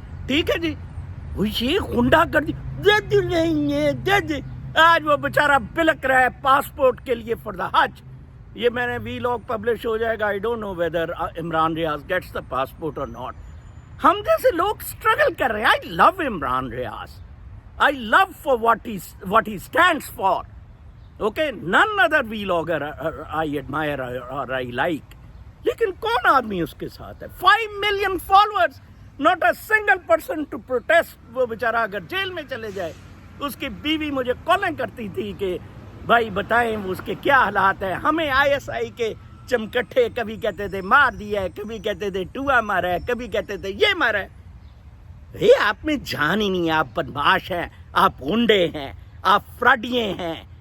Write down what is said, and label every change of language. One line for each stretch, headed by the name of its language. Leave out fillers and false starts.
Urdu: ٹھیک ہے جی، وہ یہ غنڈہ کر دی، دے دے. آج وہ بیچارہ بلک رہا ہے پاسپورٹ کے لیے فار دا حج. یہ میں نے وی لاگ پبلش ہو جائے گا.
English: I don't know whether Imran Riaz gets the passport اور not.
Urdu: ہم جیسے لوگ اسٹرگل کر رہے ہیں.
English: I love Imran Riaz. I love for what he stands for. Okay, none other vlogger I admire or I like.
Urdu: لیکن کون آدمی اس کے ساتھ ہے؟
English: 5 million followers, not a single person to protest.
Urdu: وہ بیچارہ اگر جیل میں چلے جائے. اس کی بیوی مجھے کالیں کرتی تھی کہ بھائی بتائیں اس کے کیا حالات ہیں. ہمیں ISI کے چمکٹھے کبھی کہتے تھے مار دیا ہے، کبھی کہتے تھے ٹوا مارا ہے، کبھی کہتے تھے یہ مارا ہے. آپ میں جان ہی نہیں. آپ بدماش ہیں، آپ غنڈے ہیں، آپ فراڈیے ہیں.